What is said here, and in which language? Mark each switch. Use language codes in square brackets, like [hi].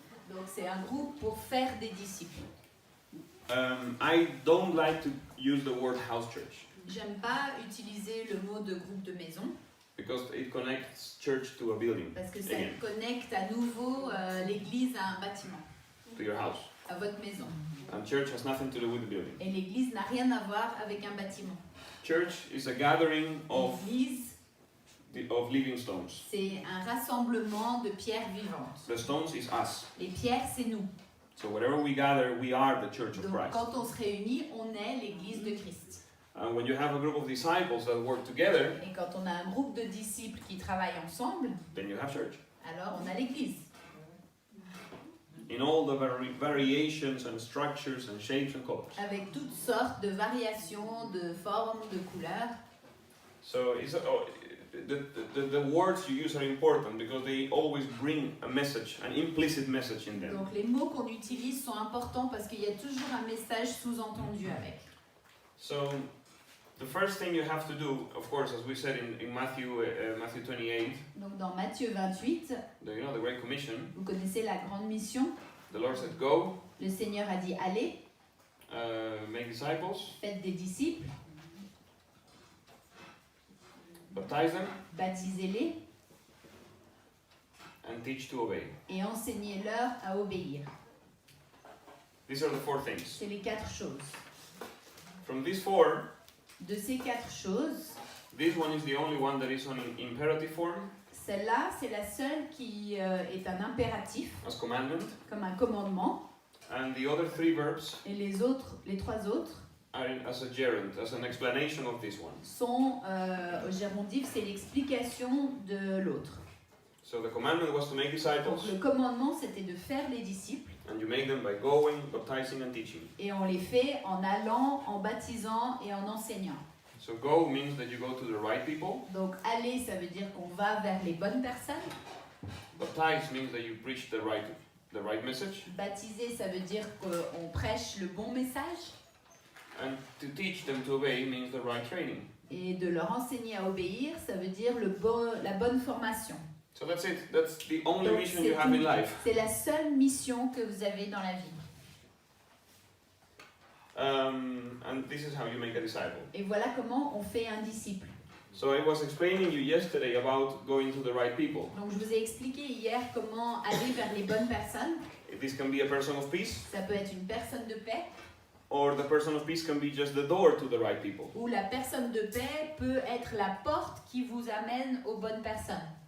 [fr] donc c'est un groupe pour faire des disciples. [en] I don't like to use the word house church [fr] J'aime pas utiliser le mot de groupe de maison [en] because it connects church to a building, [fr] parce que ça [en] again, [fr] connecte à nouveau l'église à un bâtiment, [en] to your house. [fr] à votre maison. [en] And church has nothing to do with the building. [fr] Et l'église n'a rien à voir avec un bâtiment. [en] Church is a gathering of [fr] L'église, [en] living stones. [fr] c'est un rassemblement de pierres vivantes. [en] The stones is us. [fr] Les pierres, c'est nous. [en] So wherever we gather, we are the church of [fr] Donc [en] Christ. [fr] quand on se réunit, on est l'église de Christ. [en] And when you have a group of disciples that work together, [fr] Et quand on a un groupe de disciples qui travaillent ensemble, [en] then you have church. [fr] alors on a l'église. [en] In all the variations and structures and shapes and colors. [fr] Avec toutes sortes de variations, de formes, de couleurs. [en] So the words you use are important because they always bring a message, an implicit message in them. [fr] Donc les mots qu'on utilise sont importants parce qu'il y a toujours un message sous-entendu avec. [en] So the first thing you have to do, of course, as we said in Matthew 28, [fr] Donc dans Matthieu 28, [en] you know, the Great Commission, [fr] vous connaissez la grande mission. [en] the Lord said, go, [fr] Le Seigneur a dit allez, [en] make disciples, [fr] faites des disciples, [en] baptize them, [fr] baptisez-les [en] and teach to obey. [fr] et enseignez-leur à obéir. [en] These are the four things. [fr] C'est les 4 choses. [en] From these four, [fr] De ces 4 choses, [en] this one is the only one that is on an imperative form, [fr] celle-là, c'est la seule qui est un impératif, [en] as commandment, [fr] comme un commandement, [en] and the other three verbs [fr] et les 3 autres, [en] are as a gerund, as an explanation of this one. [fr] sont au gérondif, c'est l'explication de l'autre. [en] So the commandment was to make [fr] Donc [en] disciples, [fr] le commandement, c'était de faire les disciples, [en] and you make them by going, baptizing, and teaching. [fr] et on les fait en allant, en baptisant et en enseignant. [en] So go means that you go to the right people. [fr] Donc aller, ça veut dire qu'on va vers les bonnes personnes. [en] Baptize means that you preach the right message. [fr] Baptiser, ça veut dire qu'on prêche le bon message. [en] And to teach them to obey means the right training. [fr] Et de leur enseigner à obéir, ça veut dire la bonne formation. [en] So that's it. That's the only [fr] Donc, [en] mission you have in life. [fr] c'est la seule mission que vous avez dans la vie. [en] And this is how you make a disciple. [fr] Et voilà comment on fait un disciple. [en] So I was explaining you yesterday about going to the right people. [fr] Donc je vous ai expliqué hier comment aller vers les bonnes personnes. [en] This can be a person of peace, [fr] Ça peut être une personne de paix, [en] or the person of peace can be just the door to the right people. [fr] ou la personne de paix peut être la porte qui vous amène aux bonnes personnes.